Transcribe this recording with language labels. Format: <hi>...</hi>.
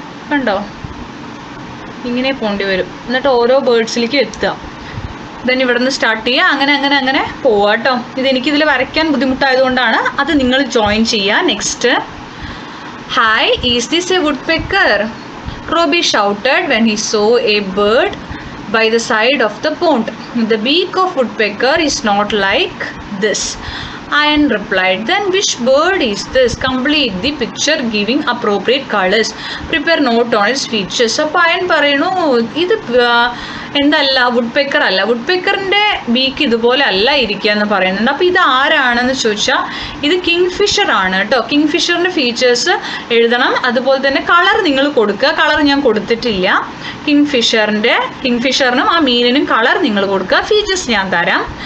<ml>കണ്ടോ, ഇങ്ങനെ പോണ്ടി വരും. എന്നിട്ട് ഓരോ ബേർഡ്സിലേക്കും എത്തുക. ദെൻ ഇവിടെ നിന്ന് സ്റ്റാർട്ട് ചെയ്യുക, അങ്ങനെ അങ്ങനെ അങ്ങനെ പോവുക കേട്ടോ. എനിക്കിതിൽ വരയ്ക്കാൻ ബുദ്ധിമുട്ടായതുകൊണ്ടാണ്, അത് നിങ്ങൾ ജോയിൻ ചെയ്യുക.</ml> <en>Next, hi, is this a woodpecker? Robbie shouted when he saw a bird by the side of the pond. The beak of woodpecker is not like this. Ian replied, then which bird is this? Complete the picture giving appropriate colors. Prepare note on its features.</en> <ml>അപ്പോൾ അയൻ പറയുന്നു, ഇത് എന്തല്ല, would pecker അല്ല, would പെക്കറിൻ്റെ beak ഇതുപോലെ അല്ല ഇരിക്കുക എന്ന് പറയുന്നുണ്ട്. അപ്പോൾ ഇത് ആരാണെന്ന് ചോദിച്ചാൽ ഇത് കിങ് ഫിഷർ ആണ് കേട്ടോ. കിങ് ഫിഷറിൻ്റെ ഫീച്ചേഴ്സ് എഴുതണം, അതുപോലെ തന്നെ കളർ നിങ്ങൾ കൊടുക്കുക. കളർ ഞാൻ കൊടുത്തിട്ടില്ല. കിങ് ഫിഷറിനും ആ മീനിനും കളർ നിങ്ങൾ കൊടുക്കുക. ഫീച്ചേഴ്സ് ഞാൻ തരാം.</ml>